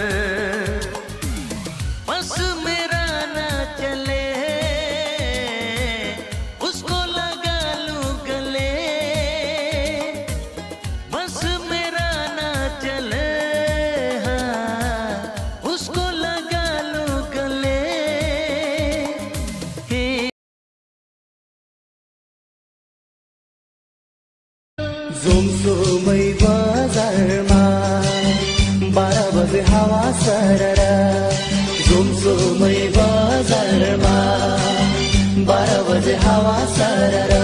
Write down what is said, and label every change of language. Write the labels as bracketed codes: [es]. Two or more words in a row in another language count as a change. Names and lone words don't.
[hi] बस मेरा ना चले उसको लगा लूं गले, बस मेरा ना चले हाँ, उसको लगा लूं गले। [ne] जोमसोमै बजारमा 12 बजे हावा सररा, जोमसोमै बजारमा 12 बजे हावा सररा।